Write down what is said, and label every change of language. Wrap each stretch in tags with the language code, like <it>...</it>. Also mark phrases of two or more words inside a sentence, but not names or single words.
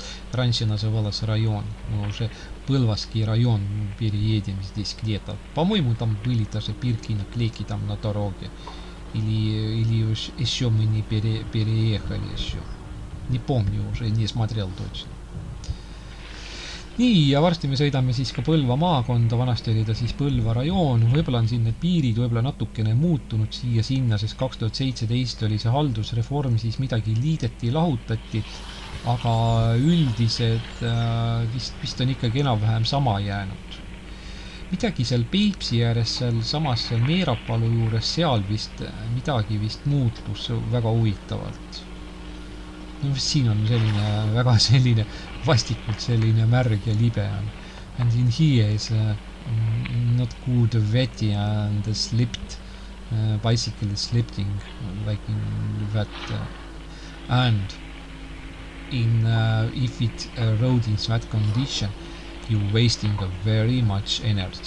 <ru>Раньше называлась район. Мы уже Пыльвасский район переедем здесь где-то. По-моему, там были даже бирки, наклейки там на дороге. Или еще мы не переехали еще. Не помню уже, не смотрел точно.</ru> <et>Nii, ja varsti me sõidame siis ka Põlva maakonda, vanasti oli ta siis Põlva rajoon, võib-olla on siin need piirid võib-olla natukene muutunud siia-sinna, sest 2017 oli see haldusreform, siis midagi liideti, lahutati, aga üldiselt vist on ikkagi enam-vähem sama jäänud. Midagi seal Peipsi ääres, seal samas Meerapalu juures, seal midagi vist muutus väga huvitavalt. No, siin on selline, väga selline, vastikult selline märg ja libe on.</et> <en>And in here is not good wetty and slipped, bicycle is slipping, like in that. And in if it road in that condition, you're wasting very much energy.</en>